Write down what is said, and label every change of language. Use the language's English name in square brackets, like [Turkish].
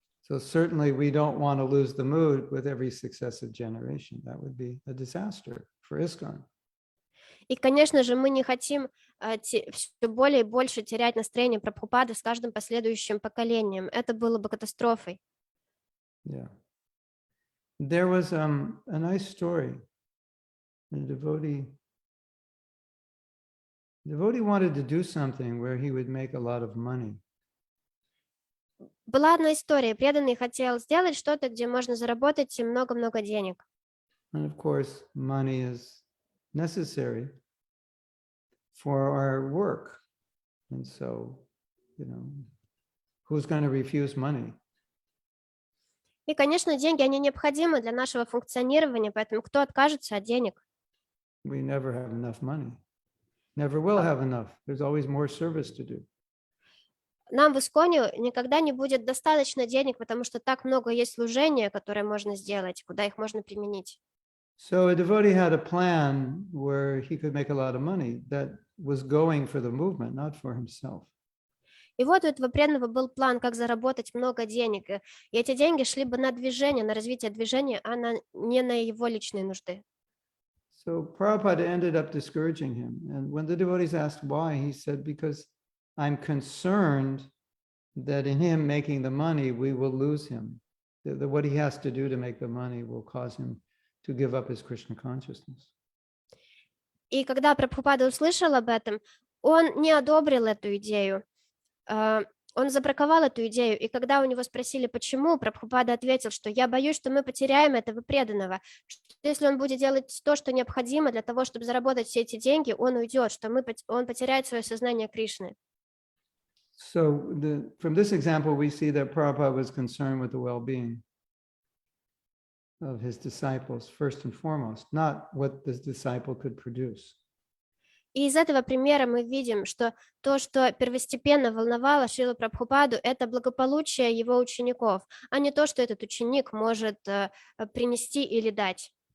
[English] So certainly we don't want to lose the mood with every successive generation. That would be a disaster for ISKCON. [Russian] И, конечно же, мы не хотим все более и больше терять настроение Прабхупады с каждым последующим поколением. Это было бы катастрофой. [English] Yeah. There was a nice story. A devotee wanted to do something where he would make a lot of money. [Russian] Была одна история. Преданный хотел сделать что-то, где можно заработать много-много денег. [English] And of course, money is necessary for our work. And so, who's going to refuse money? [Russian] И, конечно, деньги, они необходимы для нашего функционирования, поэтому кто откажется от денег? [English] We never have enough money. Never will have enough. There's always more service to do. [Russian] Нам в ИСККОНе никогда не будет достаточно денег, потому что так много есть служения, которые можно сделать, куда их можно применить. [English] So a devotee had a plan where he could make a lot of money that was going for the movement, not for himself. [Russian] И вот у этого преданного был план, как заработать много денег. И эти деньги шли бы на движение, на развитие движения, а не на его личные нужды. [English] So Prabhupada ended up discouraging him. And when the devotees asked why, he said, because I'm concerned that in him making the money, we will lose him. That what he has to do to make the money will cause him to give up his Krishna consciousness. [Russian] И когда Прабхупада услышал об этом, он не одобрил эту идею. Он забраковал эту идею, и когда у него спросили, почему, Прабхупада ответил, что я боюсь, что мы потеряем этого преданного, что если он будет делать то, что необходимо для того, чтобы заработать все эти деньги, он уйдет, что он потеряет свое сознание Кришны. [English] So from this example, we see that Prabhupada was concerned with the well-being of his disciples, first and foremost, not what this disciple could produce. [Russian] И из этого примера мы видим, что то, что первостепенно волновало Шрилу Прабхупаду, это благополучие его учеников, а не то, что этот ученик может принести или дать.